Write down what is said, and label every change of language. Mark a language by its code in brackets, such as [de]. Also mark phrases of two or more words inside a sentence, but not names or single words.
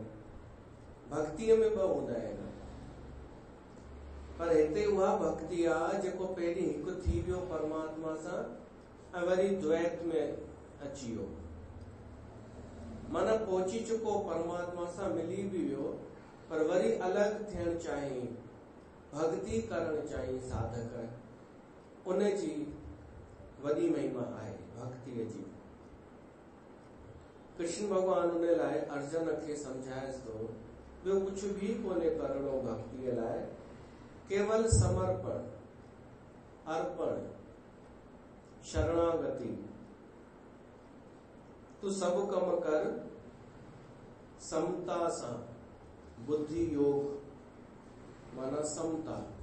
[sd] भक्तिअ में ॿ हूंदा आहिनि, पर हिते उहा भक्ति आहे जेको पहिरीं हिकु थी वियो परमात्मा सां ऐं वरी द्वैत में अची वियो, माना पहुची चुको परमात्मा सां मिली भी वियो, पर वरी अलग थियण चाही, भक्ति करण चाही साधक। उन जी वॾी महिमा आहे भक्तिअ जी। कृष्ण भगवान उन लाइ अर्जुन खे समझाएस तो ॿियो कुछ भी कोन्हे करणो भक्तिअ लाइ, केवल समर्पण, अर्पण, शरणागति। तू सब कम कर समता सां, बुद्धि योग माना समता।